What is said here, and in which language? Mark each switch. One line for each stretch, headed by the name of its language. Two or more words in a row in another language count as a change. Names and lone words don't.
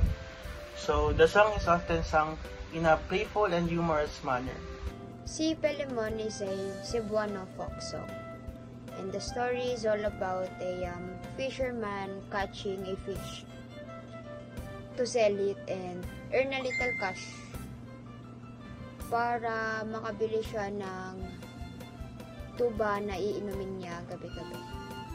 English: So, the song is often sung in a playful and humorous manner. Si Pilemon is a Cebuano folk song, and the story is all about a fisherman catching a fish to sell it and earn a little cash
Filipino: para makabili siya ng tuba na iinumin niya gabi-gabi.